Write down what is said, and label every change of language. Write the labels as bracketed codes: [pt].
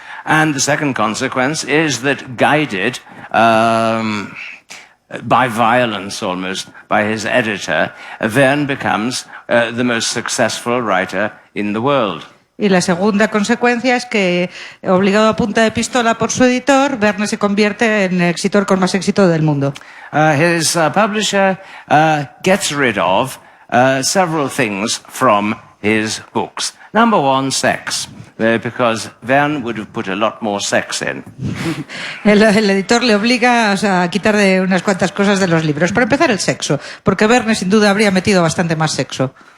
[en] And the second consequence is that, guided by violence almost, by his editor, Verne becomes the most successful writer in the world. [es] Y la segunda consecuencia es que, obligado a punta de pistola por su editor, Verne se convierte en el escritor con más éxito del mundo. [en] His publisher gets rid of several things from his books. Number one, sex, because Verne would have put a lot more sex in. [es] El editor le obliga a quitar de unas cuantas cosas de los libros. Para empezar, el sexo, porque Verne sin duda habría metido bastante más sexo.